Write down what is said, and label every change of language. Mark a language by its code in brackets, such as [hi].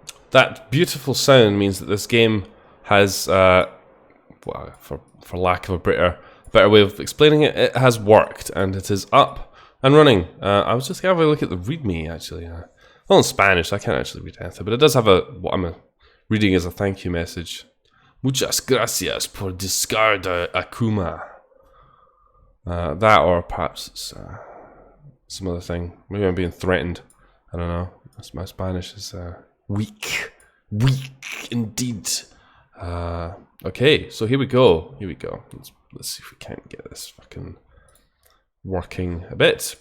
[en] That beautiful sound means that this game has, well, for lack of a better way of explaining it, it has worked and it is up and running. I was just having a look at the README actually. Well, in Spanish, so I can't actually read anything, but it does have what I'm reading as a thank you message. [es] Muchas gracias por descargar Akuma. [en] That, or perhaps it's some other thing. Maybe I'm being threatened. I don't know. My Spanish is weak indeed. Okay, so here we go. Let's see if we can't get this fucking working a bit.